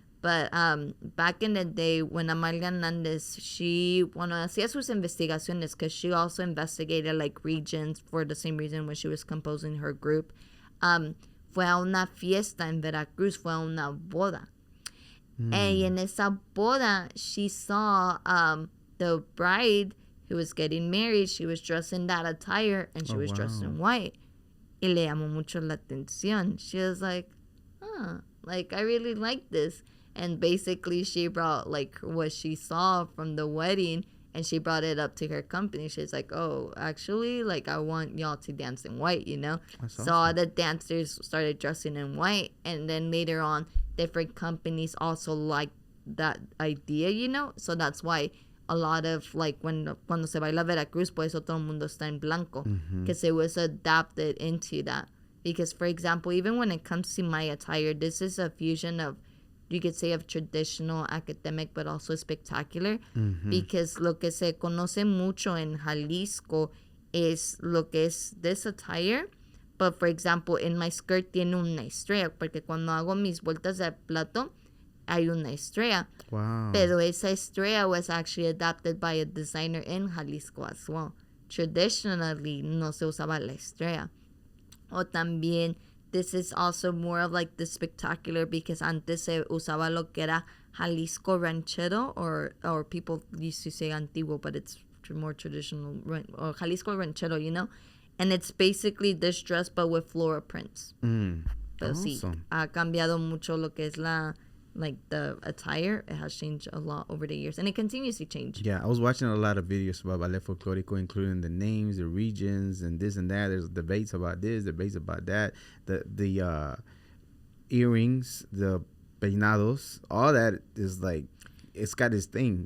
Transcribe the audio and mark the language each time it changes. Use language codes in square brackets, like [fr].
[en] But back in the day, when Amalia Hernandez, she, [es] bueno, hacía sus investigaciones, [en] because she also investigated like regions for the same reason when she was composing her group, [es] fue a una fiesta en Veracruz, fue a una boda. [en] And [es] en esa boda, [en] she saw the bride who was getting married. She was dressed in that attire, and she was dressed in white. [es] Y le llamó mucho la atención. [en] She was like, like I really like this. And basically, she brought like what she saw from the wedding, and she brought it up to her company. She's like, oh, actually, like I want y'all to dance in white, you know? That's so awesome. all the dancers started dressing in white, and then later on, different companies also liked that idea, you know? So that's why a lot of like [es] cuando se baila Veracruz, por eso todo el mundo está en blanco, [en] because it was adapted into that. Because, for example, even when it comes to my attire, this is a fusion of you could say, of traditional, academic, but also spectacular. [es] Because lo que se conoce mucho en Jalisco es lo que es [en] this attire. But, for example, in my skirt [es] tiene una estrella, porque cuando hago mis vueltas de plato, hay una estrella. [en] Wow. [es] Pero esa estrella [en] was actually adapted by a designer in Jalisco as well. Traditionally, [es] no se usaba la estrella. O también, [en] this is also more of like the spectacular, because [es] antes se usaba lo que era Jalisco ranchero, [en] or people used to say antiguo, but it's more traditional, or Jalisco ranchero, you know? And it's basically this dress, but with floral prints. [es] Pero [en] Awesome. [es] sí, ha cambiado mucho lo que es [en] the attire. It has changed a lot over the years, and it continues to change. Yeah, I was watching a lot of videos about Ballet Folklórico, including the names, the regions, and this and that. There's debates about this, debates about that. The earrings, the peinados, all that is like, it's got this thing.